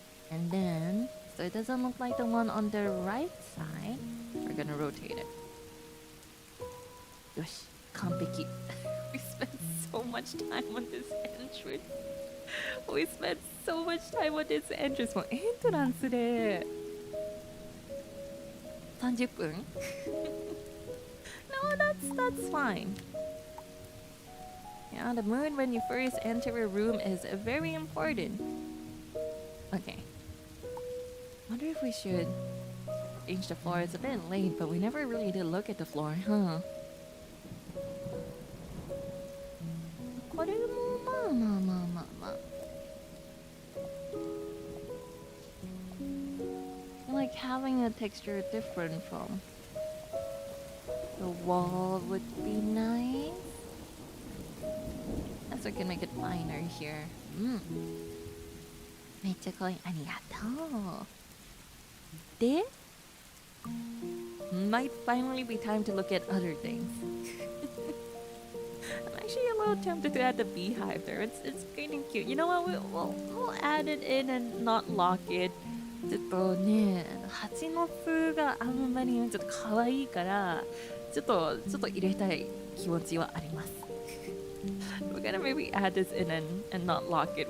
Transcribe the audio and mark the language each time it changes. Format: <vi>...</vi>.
<en>And then, so it doesn't look like the one on the right side, we're gonna rotate it.</en> <ja>Yosh, kanpeki.</ja> <en>We spent so much time on this entrance. We spent so much time on this entrance.</en> <ja>もうエントランスで30分?</ja> <en>No, that's fine. Yeah, the mood when you first enter a room is very important. Okay. Wonder if we should change the floor. It's a bit late, but we never really did look at the floor, huh?</en> <ja>これもまあ</ja> <en>Like having a texture different from the wall would be nice. So we can make it finer here.</en> <ja>めっちゃ可愛い。ありがとう。で</ja> <en>might finally be time to look at other things. I'm actually a little tempted to add the beehive there. It's kind of cute. You know what? We'll add it in and not lock it.</en> <ja>ちょっとね、蜂の巣があんまりちょっと可愛いから、ちょっと入れたい気持ちはあります。</ja> <en>We're gonna maybe add this in and not lock it.</en>